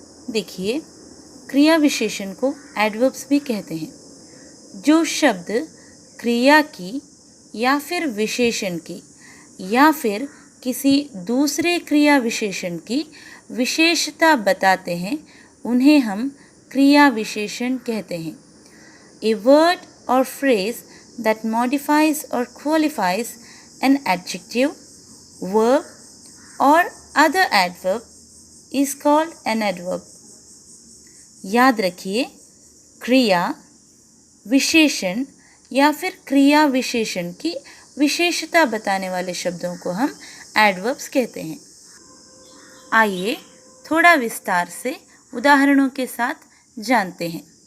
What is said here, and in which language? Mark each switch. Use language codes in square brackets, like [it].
[hi] देखिए, क्रिया विशेषण को एडवर्ब्स भी कहते हैं। जो शब्द क्रिया की या फिर विशेषण की या फिर किसी दूसरे क्रिया विशेषण की विशेषता बताते हैं उन्हें हम क्रिया विशेषण कहते हैं। [en] A word or phrase that modifies or qualifies an adjective, verb or other adverb is called an adverb. [hi] याद रखिए, क्रिया विशेषण या फिर क्रिया विशेषण की विशेषता बताने वाले शब्दों को हम एडवर्ब्स कहते हैं। आइए थोड़ा विस्तार से उदाहरणों के साथ जानते हैं।